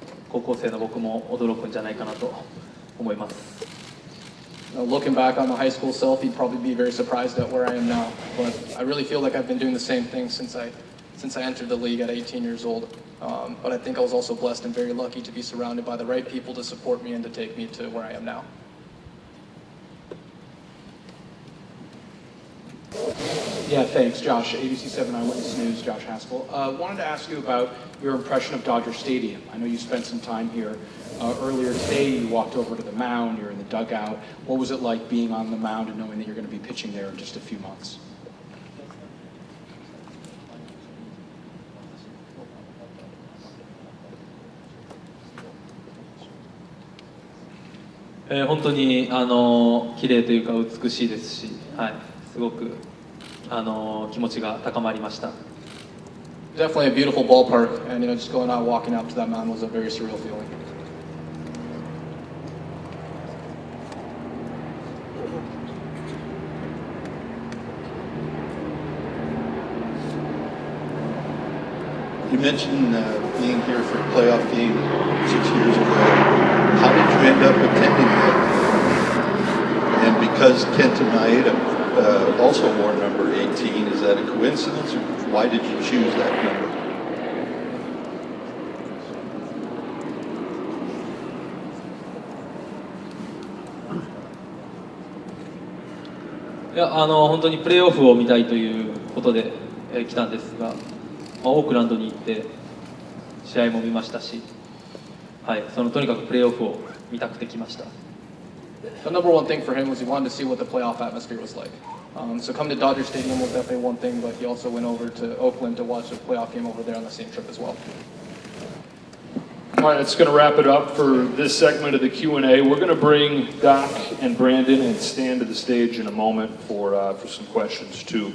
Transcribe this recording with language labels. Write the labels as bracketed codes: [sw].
[ja] 高校生の僕も驚くんじゃないかなと思います。 [en] Looking back on my high school self, he'd probably be very surprised at where I am now. But I really feel like I've been doing the same thing since I entered the league at 18 years old. But I think I was also blessed and very lucky to be surrounded by the right people to support me and to take me to where I am now. Yeah, thanks, Josh. ABC7 Eyewitness News, Josh Haskell. Wanted to ask you about your impression of Dodger Stadium. I know you spent some time here earlier today. You walked over to the mound. You're in the dugout. What was it like being on the mound and knowing that you're going to be pitching there in just a few months? [ja] 「本当に綺麗というか美しいですし、すごく気持ちが高まりました。 [en] Definitely a beautiful ballpark, and just going out, walking out to that mound was a very surreal feeling. You mentioned being here for a playoff game 6 years ago. How did you end up attending that? And because Kenta Maeda also wore number 18, is that a coincidence, or why did you choose that number? [ja] いや本当にプレーオフを見たいということで来たんですが、オークランドに行って試合も見ましたし、とにかくプレーオフを見たくて来ました。 [en] The number one thing for him was he wanted to see what the playoff atmosphere was like. So come to Dodger Stadium was definitely one thing, but he also went over to Oakland to watch a playoff game over there on the same trip as well. All right, that's going to wrap it up for this segment of the Q&A. We're going to bring Doc and Brandon and Stan to the stage in a moment for some questions too.